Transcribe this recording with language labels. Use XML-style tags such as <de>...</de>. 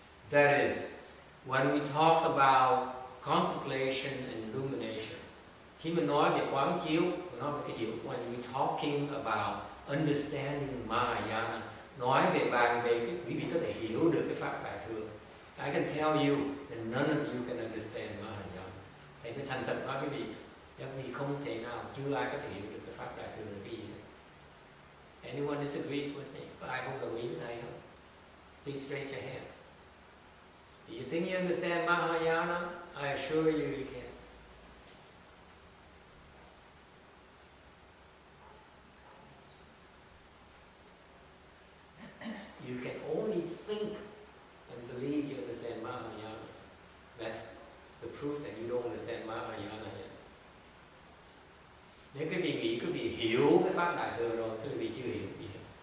<en>That is, when we talk about contemplation and illumination,</en> <vi>khi mình nói về quán chiếu, nói về cái hiểu,</vi> <en>when we're talking about understanding Mahayana,</en> <vi>nói về bàn về cái quý vị có thể hiểu được cái pháp đại thừa.</vi> <en>I can tell you that none of you can understand Mahayana.</en> <vi>Thầy mới thành thật nói quý vị, các vị không thể nào, chưa ai có thể hiểu được cái pháp đại thừa là cái gì.</vi> <en>Anyone disagrees with me?</en> <vi>Ai không đồng ý với thầy không?</vi> <en>Please raise your hand. Do you think you understand Mahayana? I assure you, you can. You can only think and believe you understand Mahayana. That's the proof that you don't understand Mahayana yet.</en> <vi>Nếu quý vị nghĩ quý vị hiểu cái pháp đại thừa rồi, quý vị chưa hiểu gì hết.</vi>